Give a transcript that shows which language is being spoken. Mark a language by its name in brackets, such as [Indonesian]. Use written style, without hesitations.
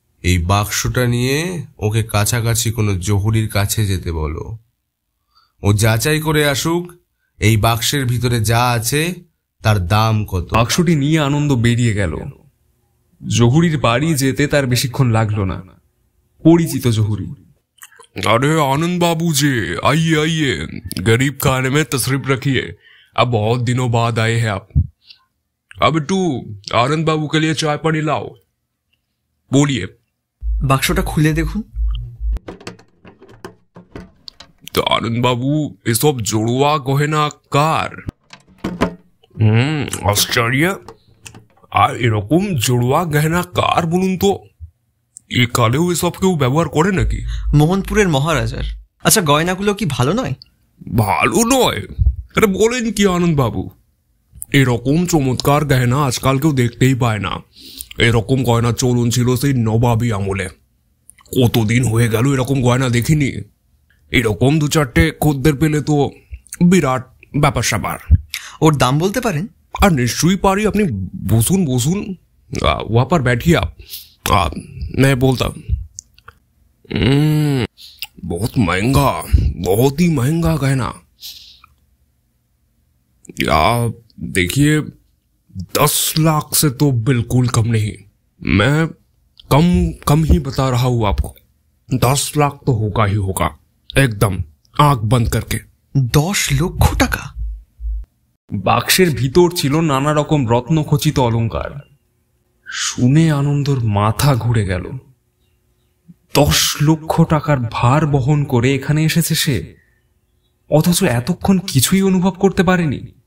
[Bangla] এই বাক্সটা নিয়ে ওকে কাছাকাছি কোনো জহুরির কাছে যেতে বলো। ও যাচাই করে আসুক এই বাক্সের ভিতরে যা আছে তার দাম কত। বাক্সটি নিয়ে আনন্দ বেরিয়ে গেল। জহুরির বাড়ি যেতে তার বেশিক্ষণ লাগলো না। পরিচিত জহুরি। [Hindi] अरे आनंद बाबू जी, आइए आइए, गरीब खाने में तशरीफ रखिए। अब बहुत दिनों बाद आए हैं आप। अब तू आनंद बाबू के लिए चाय पानी लाओ। बोलिए। [Bangla] বাক্সটা খুলে দেখুন। [Hindi] तो आनंद बाबू, ये सब जुड़वा गहना कार? [Bangla] आश्चर्य, আর এরকম জোড়োয়া গহনা কার বলুন তো? এ কালেও এসব কেউ ব্যবহার করে নাকি? মোহনপুরের মহারাজার। আচ্ছা, গয়নাগুলো কি ভালো নয়? ভালো নয়? আরে বলেন কি আনন্দ বাবু, এরকম চমৎকার গহনা আজকাল কেউ দেখতেই পায় না। এরকম গয়না চলন ছিল সেই নবাবী আমলে। কতদিন হয়ে গেল এরকম গয়না দেখিনি। এরকম দু চারটে খদ্দের পেলে তো বিরাট ব্যাপার স্যাপার। ওর দাম বলতে পারেন? আর নিশ্চয়ই পারি, আপনি বসুন বসুন, [Hindi] वहां पर बैठिए आप। मैं बोलता बहुत महंगा, बहुत ही महंगा गहना। या देखिए, 10 लाख से तो बिल्कुल कम नहीं। मैं कम ही बता रहा हूं आपको। 10 लाख तो होगा ही होगा, एकदम आंख बंद करके। [Bangla] 10 লক্ষ টাকা? বাক্সের ভিতর ছিল নানা রকম রত্নখচিত অলংকার। শুনে আনন্দর মাথা ঘুরে গেল। 10 লক্ষ টাকার ভার বহন করে এখানে এসেছে সে, অথচ এতক্ষণ কিছুই অনুভব করতে পারেনি।